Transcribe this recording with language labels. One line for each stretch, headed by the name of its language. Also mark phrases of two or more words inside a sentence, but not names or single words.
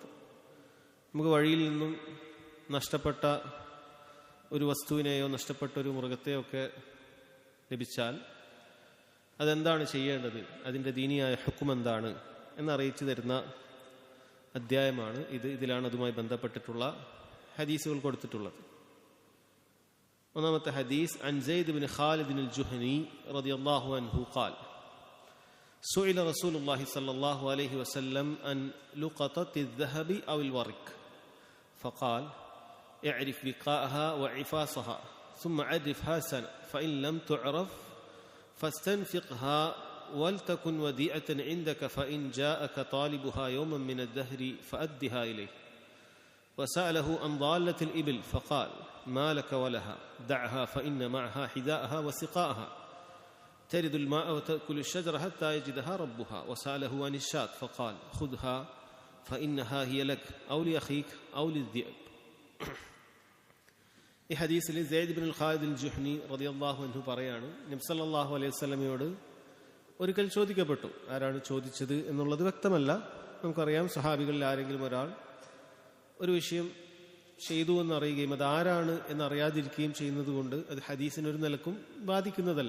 Malayalam: നമുക്ക് വഴിയിൽ നിന്നും നഷ്ടപ്പെട്ട ഒരു വസ്തുവിനെയോ നഷ്ടപ്പെട്ട ഒരു മൃഗത്തെയോ ഒക്കെ ലഭിച്ചാൽ അതെന്താണ് ചെയ്യേണ്ടത്, അതിൻ്റെ ദീനിയായ ഹുക്ം എന്താണ് എന്നറിയിച്ചു തരുന്ന അധ്യായമാണ് ഇത്. ഇതിലാണ് അതുമായി ബന്ധപ്പെട്ടിട്ടുള്ള ഹദീസുകൾ കൊടുത്തിട്ടുള്ളത്. ഒന്നാമത്തെ ഹദീസ്,
Arabic: عن زيد بن خالد الجهني رضي الله عنه قال سئل رسول الله صلى الله عليه وسلم عن لقطة الذهب أو الورق فقال اعرف وقاءها وعفاصها ثم عرفها سنة فإن لم تعرف فاستنفقها ولتكن وديعة عندك فإن جاءك طالبها يوما من الدهر فأدها إليه. وسأله عن ضالة الإبل فقال ما لك ولها دعها فإن معها حذاءها وسقاءها ترد الماء وتأكل الشجرة حتى يجدها ربها. وسأله عن الشاة فقال خذها فإنها هي لك أو لأخيك أو للذئب.
Malayalam: ഈ ഹദീസിൽ സയ്യിദ് ബിൻ ഖാലിദ് അൽ-ജുഹനി
Arabic: رضي الله عنه
Malayalam: പറയാണ്, നബി
Arabic: صلى الله عليه وسلم
Malayalam: ഒരിക്കൽ ചോദിക്കപ്പെട്ടു. ആരാണ് ചോദിച്ചത് എന്നുള്ളത് വ്യക്തമല്ല. നമുക്കറിയാം, സഹാബികളിൽ ആരെങ്കിലും ഒരാൾ ഒരു വിഷയം ചെയ്തു എന്നറിയുകയും അത് ആരാണ് എന്നറിയാതിരിക്കുകയും ചെയ്യുന്നത് കൊണ്ട് അത് ഹദീസിനൊരു നിലക്കും ബാധിക്കുന്നതല്ല.